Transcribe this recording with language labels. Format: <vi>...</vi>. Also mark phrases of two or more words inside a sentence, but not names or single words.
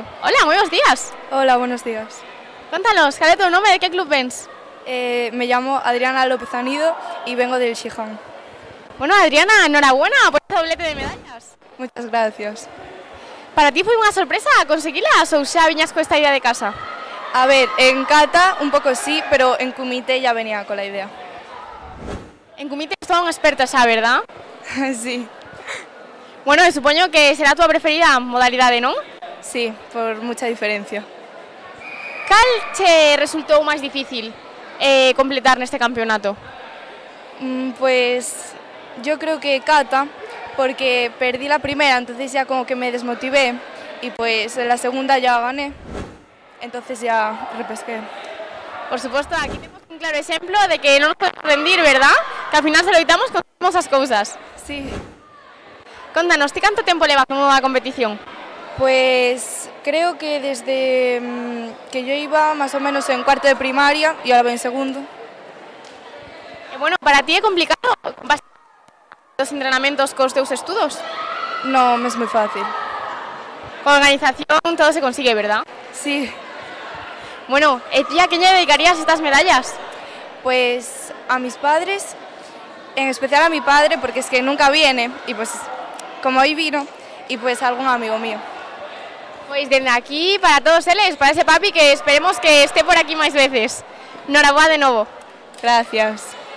<gl>Hola, moi bons días.</gl> <es>Hola, buenos días.</es> <gl>Contanos, cal é o teu nome, de que club vens?</gl> <es>Me llamo Adriana López Anido y vengo del Shihan. Bueno, Adriana, enhorabuena por ese doblete de medallas. Muchas gracias.</es> <gl>Para ti foi unha sorpresa conseguilas ou xa viñas con esta idea de casa?</gl> <es>A ver, en kata un poco sí, pero en kumite ya venía con la idea. En kumite es todo un experto xa, verdad? Sí.</es> <gl>Bueno, supoño que será a túa preferida modalidade, non?</gl> <es>Sí, por mucha diferencia.</es> <gl>Cal che resultou máis difícil completar neste campeonato?</gl> <es>Pues yo creo que kata, porque perdí la primera, entonces ya como que me desmotivé y pues en la segunda ya gané, entonces ya repesqué.</es> <gl>Por suposto, aquí temos un claro exemplo de que non nos podemos rendir, verdad?</gl> <es>Que al final se lo evitamos conseguimos</es> <gl>as cousas.</gl> <es>Sí.</es> <gl>Contanos, ti canto tempo levas nunha competición?</gl> <es>Pues creo que desde que yo iba más o menos en cuarto de primaria y ahora voy en segundo.</es> <gl>Bueno, para ti é complicado os entrenamentos cos teus estudos?</gl> <es>No, me es muy fácil. Con organización todo se consigue, ¿verdad? Sí. Bueno, ¿y a quién le dedicarías estas medallas? Pues a mis padres, en especial a mi padre, porque es que nunca viene, y pues como hoy vino, y pues a algún amigo mío. Pues desde aquí, para todos eles, para ese papi que esperemos que esté por aquí máis veces.</es> <gl>Noraboa de novo.</gl> <es>Gracias.</es>